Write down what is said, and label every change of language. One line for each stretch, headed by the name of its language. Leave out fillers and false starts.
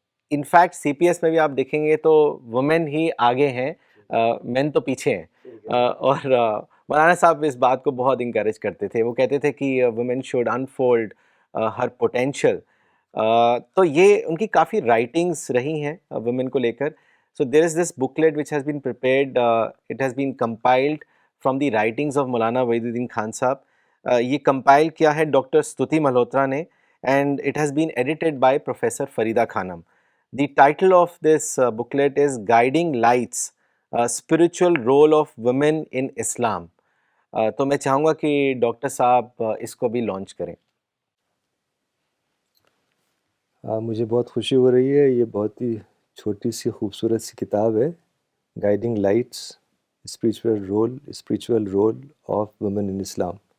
English: In fact,
Urdu: CPS میں بھی آپ دیکھیں گے تو وومن ہی آگے ہیں, مین تو پیچھے ہیں. اور مولانا صاحب اس بات کو بہت انکریج کرتے تھے. وہ کہتے تھے کہ
English: Woman should unfold her potential.
Urdu: تو یہ ان کی کافی رائٹنگس رہی ہیں وومن کو لے کر.
English: So there is this booklet which has been prepared, it has been compiled from the writings of Maulana Wahiduddin Khan Sahab.
Urdu: یہ compile کیا ہے ڈاکٹر ستوتی ملہوترا نے,
English: and it has been edited by Professor Farida Khanam. The title of this booklet is Guiding Lights, Spiritual Role of Women in Islam.
Urdu: تو میں چاہوں گا کہ doctor صاحب اس کو بھی لانچ کریں. مجھے بہت خوشی ہو رہی ہے. یہ بہت ہی چھوٹی سی خوبصورت سی کتاب ہے, guiding lights spiritual role of women in Islam.